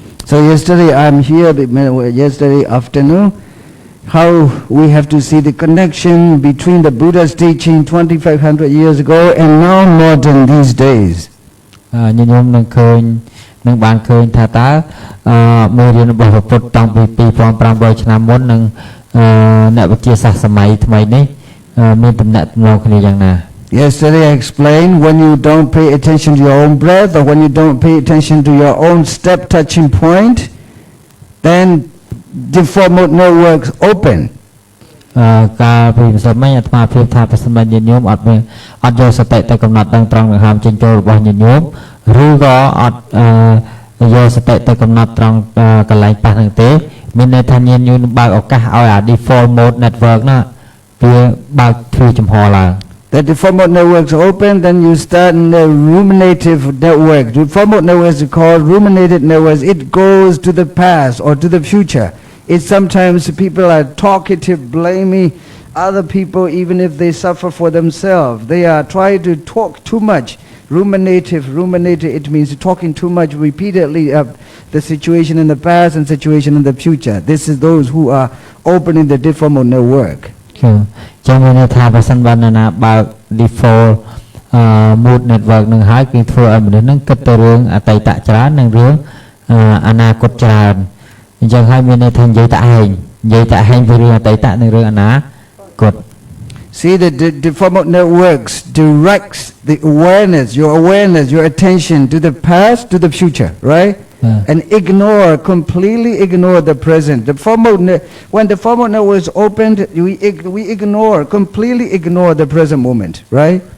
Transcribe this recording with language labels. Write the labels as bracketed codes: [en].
[en] So yesterday I'm here, yesterday afternoon, how we have to see the connection between the Buddha's teaching 2500 years ago and now modern these days. [km] ញញោមនឹងឃើញ នឹងបានឃើញថាតើមេរៀនរបស់ព្រះពុទ្ធតាំងពី2500ឆ្នាំមុននិងអ្នកវិទ្យាសាស្ត្រសម័យថ្មីនេះមានទំនាក់ទំនងគ្នាយ៉ាងណា [en] Yesterday I explained when you don't pay attention to your own breath or when you don't pay attention to your own step touching point, then the four mode networks open. [km] កាលពីម្សិលមិញអាត្មាភាពថាប្រសិនបើញាតិញោមអត់យកសតិទៅកំណត់ដឹងត្រង់ដង្ហើមចេញចូលរបស់ញាតិញោមឬក៏អត់យកសតិទៅកំណត់ត្រង់កន្លែងប៉ះហ្នឹងទេមានន័យថាញាតិញោមបើកឱកាសឲ្យអា default mode network ណាវាបើកទ្វារចំហឡើង [en] That the four mode networks open, then you start in the ruminative network. The four mode networks are called ruminated networks. It goes to the past or to the future. It's sometimes people are talkative, blaming other people even if they suffer for themselves. They are trying to talk too much. Ruminative, it means talking too much repeatedly of the situation in the past and situation in the future. This is those who are opening the default mode network. [km] ចឹងមានន័យថាបើសិនបើណាបើក default mode network នឹងហើយគឺធ្វើឲ្យមនុស្សនឹងគិតទៅរឿងអតីតច្រើននិងរឿងអនាគតច្រើនអញ្ចឹងហើយមានន័យថានិយាយតែឯងពីរឿងអតីតនិងរឿងអនាគត [en] See, the default mode networks directs the awareness, your attention to the past, to the future, right? And completely ignore the present. When the default mode network is opened, we completely ignore the present moment, right?